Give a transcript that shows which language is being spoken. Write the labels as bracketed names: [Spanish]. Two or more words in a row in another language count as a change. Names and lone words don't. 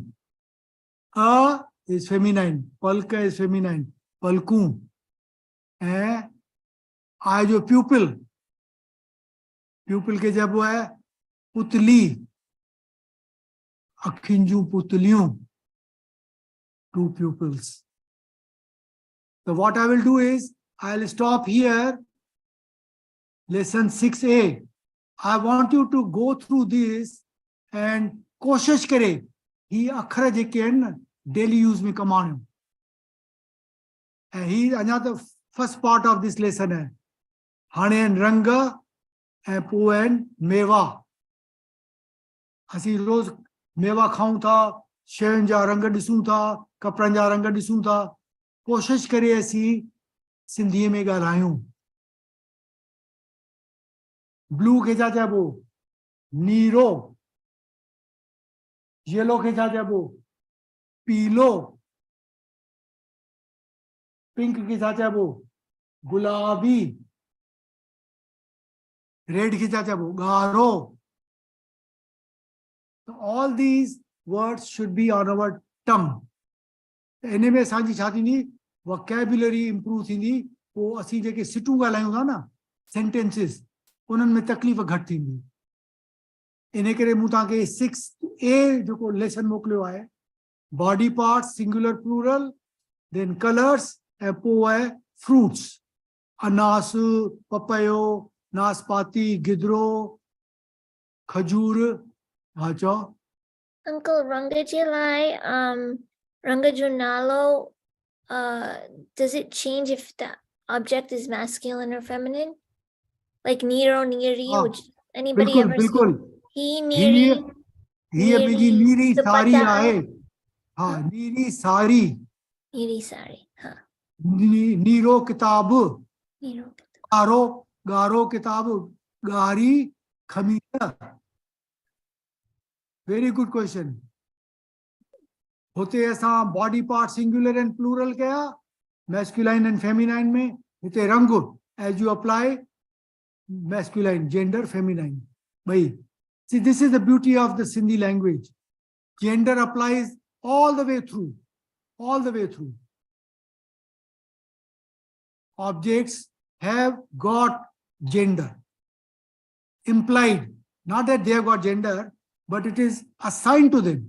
[English] अ is feminine, पलक is feminine, [Sindhi] पलकूं. ऐं आई जो प्यूपिल, प्यूपिल खे चइबो आहे पुतली, अखियुनि जूं पुतलियूं, [English] two pupils. So what I will do is, I'll stop here, lesson 6A. I want you to go through this and [Sindhi] कोशिश करे ही अखर जेके आहिनि न [English] daily use [Sindhi] में कमाणियूं. ऐं ही अञा त [English] first part of this lesson [Sindhi] है. हाणे आहिनि रंग ऐं पोइ आहिनि मेवा. असीं रोज़ मेवा खाऊं था, शयुनि जा रंग ॾिसूं था, कपिड़नि जा रंग ॾिसूं था. कोशिश करे असीं सिंधीअ में ॻाल्हायूं. ब्लू खे छा चइबो, नीरो. येलो खे छा चइबो, पीलो. पिंक खे छा चइबो, गुलाबी. रेड खे छा चइबो, ॻाढ़ो. [English] So all these words should be on our tongue. [Sindhi] इन में असांजी छा थींदी, [English] vocabulary improve [Sindhi] थींदी. पोइ असीं जेके सिटूं ॻाल्हायूं था न, सेंटेंसिस, उन्हनि में तकलीफ़ घटि थींदी. इन करे मूं तव्हांखे 6A जेको लेसन मोकिलियो आहे, [English] body parts singular plural, then colors, [Sindhi] ऐं पोइ आहे फ्रूट्स, अनास, पपयो, नाशपाती, गिदरो, खजूर. हा चओ. [English] Uncle Rangajilai, Rangajunalo, does it change if the object is masculine or feminine? Like [Sindhi] नीरो, नीरी, Ah, [English] would anybody [Sindhi] बिल्कुल [English] ever say [Sindhi] बिल्कुल. he, ही Neri, ही मुंहिंजी नीरी साड़ी दुपट्टा. आहे. हा, नीरी साड़ी. नीरी साड़ी, huh? नीरो किताब, Nero. ॻाढ़ो ॻाढ़ो किताब, ॻाढ़ी खमीर. [English] very good question. [Sindhi] होते असां [English] body part singular and plural [Sindhi] कया, [English] masculine and feminine [Sindhi] में. हिते रंग [English] as you apply masculine, gender, feminine [Sindhi] भई. [English] See, this is the beauty of the Sindhi language. Gender applies all the way through, all the way through. Objects have got gender implied, not that they have got gender, but it is assigned to them.